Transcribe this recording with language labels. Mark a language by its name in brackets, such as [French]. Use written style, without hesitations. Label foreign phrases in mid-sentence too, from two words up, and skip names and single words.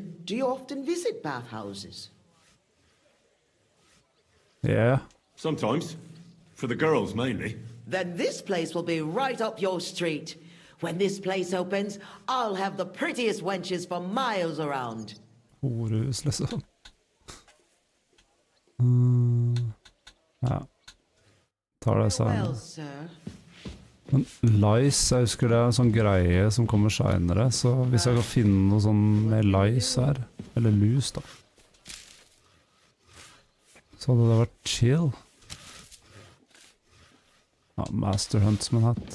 [English] Do you often visit bathhouses? Yeah. Sometimes. For the girls, mainly. Then this place will be right up your street. When this place opens, I'll have the prettiest wenches for miles around. [Norwegian] Horhus, liksom. Ja. Tar det [English] Well, [Norwegian] sen. [English] sir. [Norwegian] Men lice, jeg husker det er en sånn greie som kommer senere, så hvis jeg kan finne noe sånn med lice her, eller lus da, så hadde det vært chill. Ja, Master Huntsman hatt.